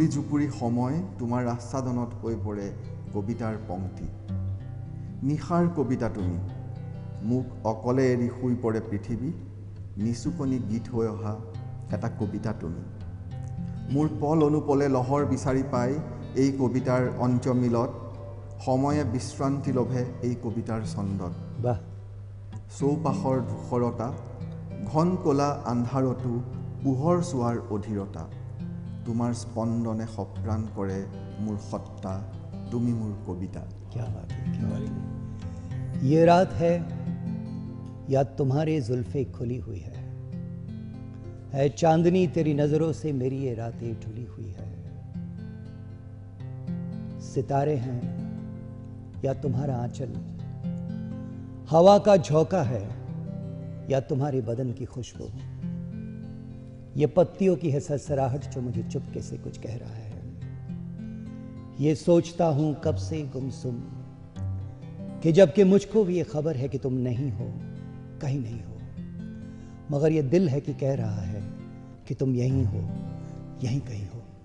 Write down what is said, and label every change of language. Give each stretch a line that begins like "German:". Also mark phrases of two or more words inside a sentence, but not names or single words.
Assamese: জুপুৰি সময় তোমাৰ আচ্ছাদনত হৈ পৰে কবিতাৰ পংক্তি নিশাৰ কবিতা তুমি মোক অকলে এৰি শুই পৰে পৃথিৱী নিচুকনি গীত হৈ অহা এটা কবিতা তুমি মোৰ পল অনুপলে লহৰ বিচাৰি পাই এই কবিতাৰ অন্ত্যমিলত সময়ে বিশ্ৰান্তি লভে এই কবিতাৰ ছন্দত
Hindi: वाह
Assamese: চৌপাশৰ ধূসৰতা ঘন ক'লা আন্ধাৰতো পোহৰ চোৱাৰ অধীৰতা তোমাৰ স্পন্দনে সপ্ৰাণ কৰে মোৰ সত্তা তুমি মোৰ কবিতা
Hindi: क्या बात है, क्या बात है। ये रात है या तुम्हारे जुल्फे खुली हुई है चांदनी तेरी नजरों से मेरी ये रातें ढुली हुई है सितारे हैं या तुम्हारा आंचल हवा का झोंका है या तुम्हारे बदन की खुशबू ये पत्तियों की है सरसराहट जो मुझे चुपके से कुछ कह रहा है ये सोचता हूं कब से गुमसुम कि जबकि मुझको भी ये खबर है कि तुम नहीं हो कहीं नहीं हो मगर ये दिल है कि कह रहा है कि तुम यहीं हो यहीं कहीं हो